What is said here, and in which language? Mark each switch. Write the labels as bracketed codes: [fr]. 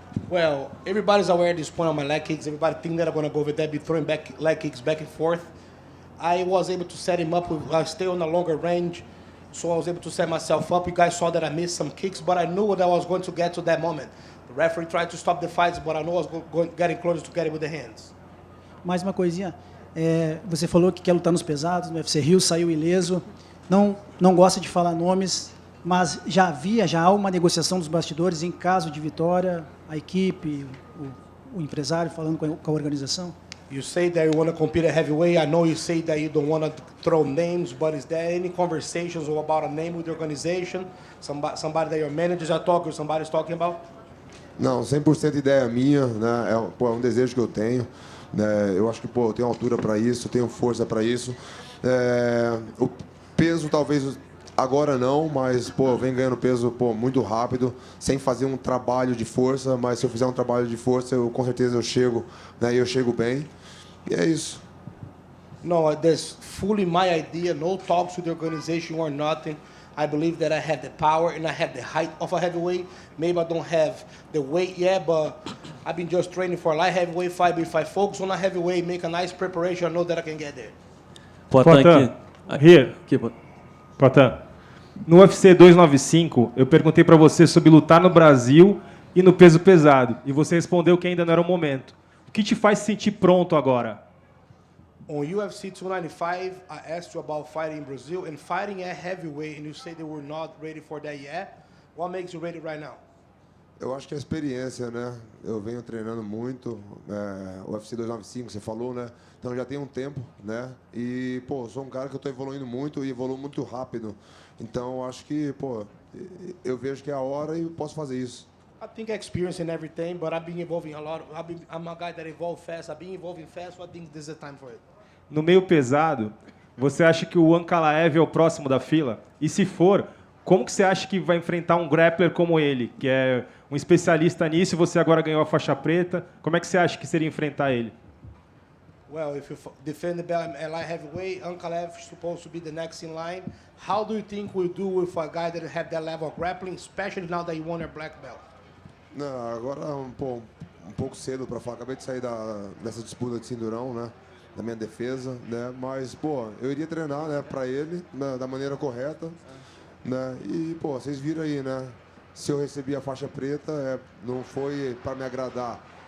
[en] Well, everybody's aware at this point of my leg kicks. Everybody think that I'm going to go with that, be throwing leg kicks back and forth. I was able to set him up, stay on a longer range, so I was able to set myself up. You guys saw that I missed some kicks, but I knew that I was going to get to that moment. The referee tried to stop the fights, but I knew I was getting closer to get it with the hands. [pt] Mais uma coisinha. Você falou que quer lutar nos pesados, no UFC Rio, saiu ileso. Não gosta de falar nomes, mas já há uma negociação dos bastidores em caso de vitória, a equipe, o empresário falando com a organização? [en] You say that you want to compete at heavyweight. I know you say that you don't want to throw names, but is there any conversations about a name with the organization? Somebody that your managers are talking, or somebody's talking about? [pt] Não, 100% ideia minha, né? É um desejo que eu tenho. Eu acho que eu tenho altura para isso, tenho força para isso. O peso talvez agora não, mas eu venho ganhando peso muito rápido, sem fazer um trabalho de força, mas se eu fizer um trabalho de força, com certeza eu chego, né, e eu chego bem. E é isso. [en] No, that's fully my idea. No talks with the organization or nothing. I believe that I have the power and I have the height of a heavyweight. Maybe I don't have the weight yet, but I've been just training for a light heavyweight fight. But if I focus on a heavyweight, make a nice preparation, I know that I can get there. Potan, here. [pt] Potan, no UFC 295, eu perguntei para você sobre lutar no Brasil e no peso pesado, e você respondeu que ainda não era o momento. O que te faz se sentir pronto agora? [en] On UFC 295, I asked you about fighting in Brazil and fighting at heavyweight, and you say they were not ready for that yet. What makes you ready right now? [pt] Eu acho que é a experiência, né? Eu venho treinando muito, o UFC 295, você falou, né? Então já tem um tempo, né? E, sou um cara que eu estou evoluindo muito e evoluo muito rápido. Então, acho que, eu vejo que é a hora e posso fazer isso. [en] I think experience in everything, but I've been evolving a lot. I'm a guy that evolves fast. I've been evolving fast, so I think this is the time for it. [pt] No meio pesado, você acha que o Ankalaev é o próximo da fila? E se for, como que você acha que vai enfrentar um grappler como ele, que é um especialista nisso e você agora ganhou a faixa preta? Como é que você acha que seria enfrentar ele? [en] Well, if you defend the belt at light heavyweight, Ankalaev is supposed to be the next in line. How do you think we'll do with a guy that have that level of grappling, especially now that you won your black belt? [pt] Não, agora um pouco cedo para falar. Acabei de sair dessa disputa de cinturão, né? Da minha defesa, né? Mas, eu iria treinar, né? Para ele, né, da maneira correta, né? E, vocês viram aí, né? Se eu recebi a faixa preta, não foi para me agradar.